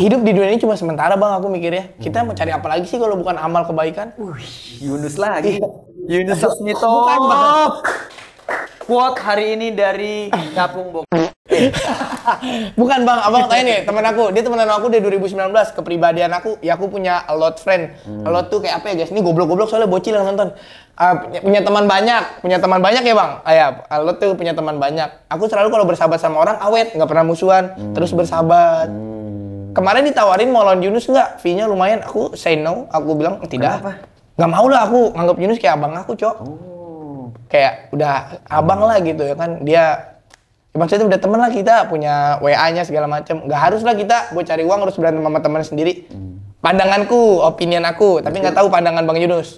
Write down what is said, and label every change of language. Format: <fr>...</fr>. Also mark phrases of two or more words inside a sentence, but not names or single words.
<id>Hidup di dunia ini cuma sementara bang, aku mikirnya. Kita mau cari apa lagi sih kalau bukan amal kebaikan? Yunus lagi. Yunus Sasmito. Bukan bang. Quote hari ini dari Capung Bokep. Bukan bang, abang tanya nih teman aku, dia temenan aku dari 2019. Kepribadian aku, ya aku punya</id> <en>a lot friend. A lot</en> <id>tuh kayak apa ya guys? Ini goblok-goblok soalnya bocil yang nonton. Punya teman banyak ya bang. Ya,</id> <en>a lot</en> <id>tuh punya teman banyak. Aku selalu kalau bersahabat sama orang awet, nggak pernah musuhan, terus bersahabat. Kemarin ditawarin mau lawan Yunus nggak? Fee-nya lumayan. Aku</id> <en>say no,</en> <id>aku bilang tidak. Kenapa? Nggak mau lah aku, nganggap Yunus kayak abang aku cok. Kayak udah abang lah gitu ya kan, dia maksudnya udah temen lah, kita punya WA-nya segala macem. Nggak harus lah kita buat cari uang harus berantem sama teman sendiri. Pandanganku, opinion aku, tapi nggak tahu pandangan Bang Yunus.</id>